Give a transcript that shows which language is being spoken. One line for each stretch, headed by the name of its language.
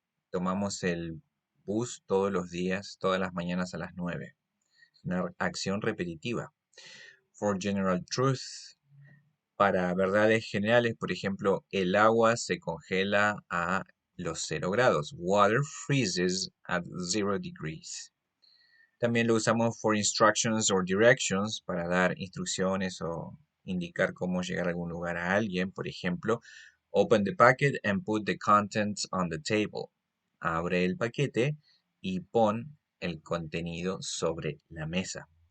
Spanish: Tomamos el bus todos los días, todas las mañanas a las 9. Es una acción repetitiva.
English: For general truth,
Spanish: para verdades generales, por ejemplo, el agua se congela a los 0 grados.
English: Water freezes at 0 degrees.
Spanish: También lo usamos
English: for instructions or directions,
Spanish: para dar instrucciones o indicar cómo llegar a algún lugar a alguien. Por ejemplo,
English: open the packet and put the contents on the table.
Spanish: Abre el paquete y pon el contenido sobre la mesa.